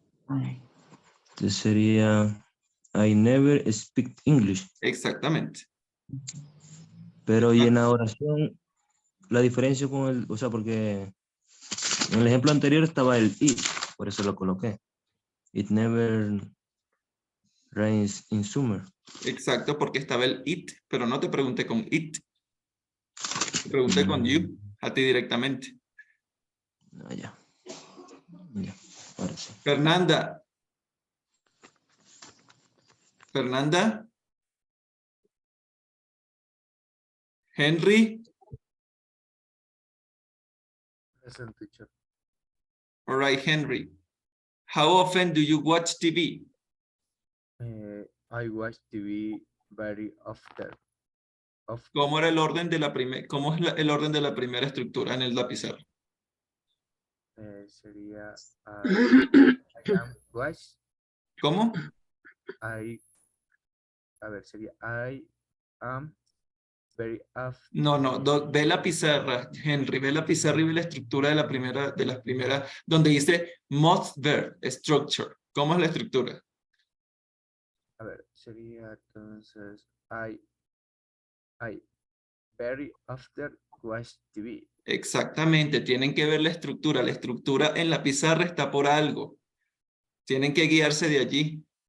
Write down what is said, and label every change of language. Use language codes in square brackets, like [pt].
[es] Entonces sería [en] I never speak English. [es] Exactamente. Pero y en la oración, la diferencia con el, o sea, porque en el ejemplo anterior estaba el it, por eso lo coloqué. [en] It never rains in summer. [es] Exacto, porque estaba el it, pero no te pregunté con it. Te pregunté con you, a ti directamente. Ah, ya. Ya, ahora sí. Fernanda. Fernanda. Henry. [en] Present, teacher. All right, Henry. How often do you watch TV? I watch TV very often. [es] ¿Cómo era el orden de la cómo es el orden de la primera estructura en el lapicero? Sería [en] I am watch. [es] ¿Cómo? Sería [en] I am very often. [es] No, ve la pizarra, Henry, ve la pizarra y ve la estructura de las primeras, donde dice [en] must verb, structure. [es] ¿Cómo es la estructura? A ver, sería entonces [en] I very often watch TV. [es] Exactamente, tienen que ver la estructura. La estructura en la pizarra está por algo. Tienen que guiarse de allí.